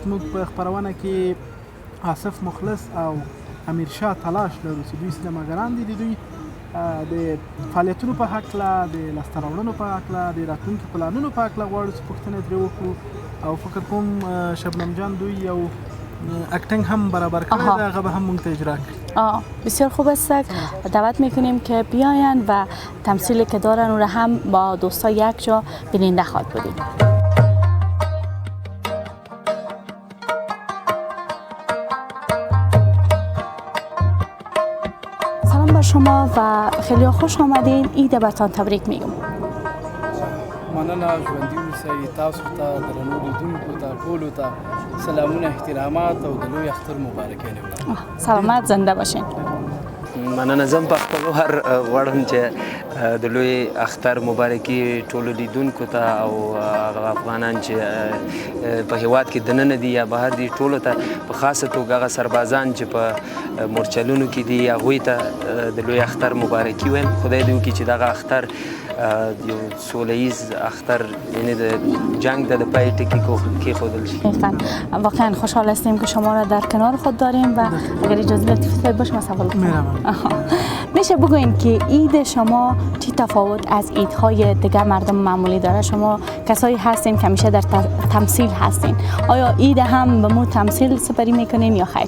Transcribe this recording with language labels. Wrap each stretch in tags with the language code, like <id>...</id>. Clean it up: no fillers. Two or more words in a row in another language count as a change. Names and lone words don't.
<ps>موږ په خپرونه کې آصف مخلص او امیرشاه تلاش لرو چې دوی سینماګران دي. د دوی د فعالیتونو په هکله، د لاسته راوړنو په هکله، د راتلونکي پلانونو په هکله غواړو چې پوښتنې ترې وکړو او فکر کوم شبنم جان دوی یو اکتنگ هم</ps> <fa>برابر کردید،</fa> <ps>هغه به هم مونږ ته اجرا کړي.</ps> <fa>بسیار خوب است. دعوت میکنیم که بیاین و تمثیلی که دارن اون را هم با دوستا یک جا بیننده خواهد بودیم. سلام بر شما و خیلی خوش آمدین. عید برتان تبریک میگم.</fa> <ps>مننه. ژوندي اوسئ. تاسو ته درنو لیدونکو ته ټولو ته سلامونه، احترامات او د لوی اختر مبارکانې وړم.</ps> <fa>سلامت زنده باشین.</fa> <ps>مننه. زم په خپل هر غواړم چې د لوی اختر مبارکي ټولو لیدونکو ته او افغانان چې په هیواد کې دننه دي یا بهر دي ټولو ته په خاصه توګه هغه سربازان چې په مورچلونو کې دي هغوی ته د لوی اختر مبارکي وایم. خدای دې وکړي چې دغه اختر یو سولیز اختر، یعنی د جنگ د پای ټکی کېښودل شي.</ps> <fa>واقعا خوشحال هستیم که شما را در کنار خود داریم و اگر اجازه بدید باشه ما سوال کنم. میشه بگوین که عید شما چی تفاوت از عیدهای دیگر مردم معمولی داره؟ شما کسایی هستین که همیشه در تمثیل هستین، آیا عید هم به مو تمثیل سپری میکنین یا خیر؟</fa>